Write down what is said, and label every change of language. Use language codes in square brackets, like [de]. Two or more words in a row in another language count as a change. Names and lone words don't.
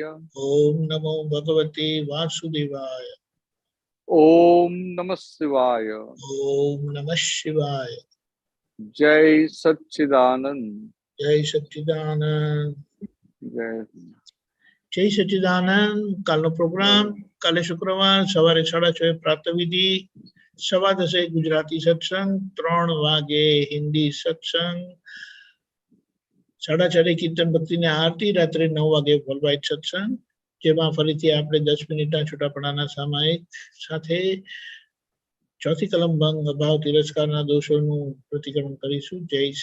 [sa] ओम नमो भगवते वासुदेवाय। ओम नमः शिवाय। ओम नमः शिवाय। जय सच्चिदानंद। जय सच्चिदानंद। जय जय सच्चिदानंद। [gu] કાલનો પ્રોગ્રામ કાલે શુક્રવાર સવારે 6:30 પ્રાતઃવિધિ, 10:15 ગુજરાતી સત્સંગ, 3 વાગે હિન્દી સત્સંગ, 4:30 કીર્તન ભક્તિની આરતી, રાત્રે 9 વાગે વર્લ્ડવાઇડ સત્સંગ, જેમાં ફરીથી આપણે 10 મિનિટના છૂટાપડાના સામાયિક સાથે ચોથી કલમ ભંગ, અભાવ, તિરસ્કારના દોષોનું પ્રતિક્રમણ કરીશું.